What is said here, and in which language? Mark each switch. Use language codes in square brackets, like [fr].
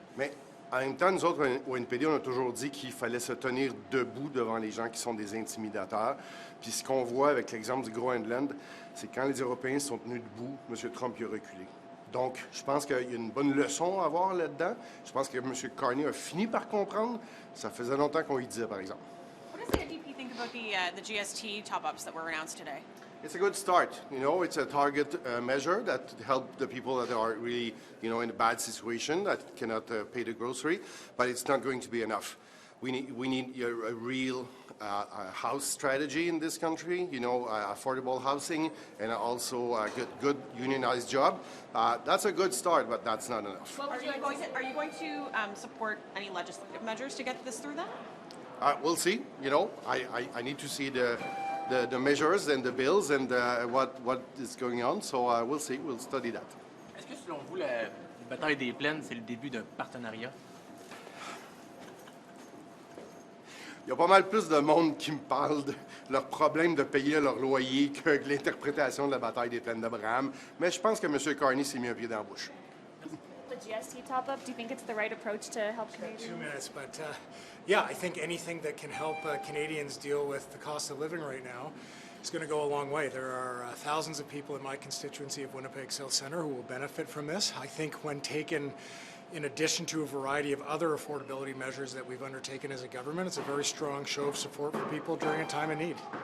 [fr] Mais en même temps, nous autres, au NPD, on a toujours dit qu'il fallait se tenir debout devant les gens qui sont des intimidateurs. Puis ce qu'on voit avec l'exemple du Groenland, c'est quand les Européens sont tenus debout, M. Trump y a reculé. Donc, je pense qu'il y a une bonne leçon à avoir là-dedans. Je pense que M. Carney a fini par comprendre. Ça faisait longtemps qu'on y disait, par exemple. [en] What does the NDP think about the GST top-ups that were announced today? It's a good start. You know, it's a target measure that help the people that are really, you know, in a bad situation, that cannot pay the grocery, but it's not going to be enough. We need a real house strategy in this country, you know, affordable housing and also a good unionized job. That's a good start, but that's not enough. Well, are you going to support any legislative measures to get this through then? We'll see. You know, I need to see the measures and the bills and what is going on. So we'll see. We'll study that. [fr] Est-ce que selon vous, la bataille des plaines, c'est le début d'un partenariat? Il y a pas mal plus de monde qui me parle de leur problème de payer leur loyer que l'interprétation de la bataille des plaines d'Abraham. Mais je pense que M. Carney s'est mis un pied dans la bouche. [en] The GST top-up, do you think it's the right approach to help Canadians? 2 minutes, but yeah, I think anything that can help Canadians deal with the cost of living right now is going to go a long way. There are thousands of people in my constituency of Winnipeg South Centre who will benefit from this. I think when taken in addition to a variety of other affordability measures that we've undertaken as a government, it's a very strong show of support for people during a time of need.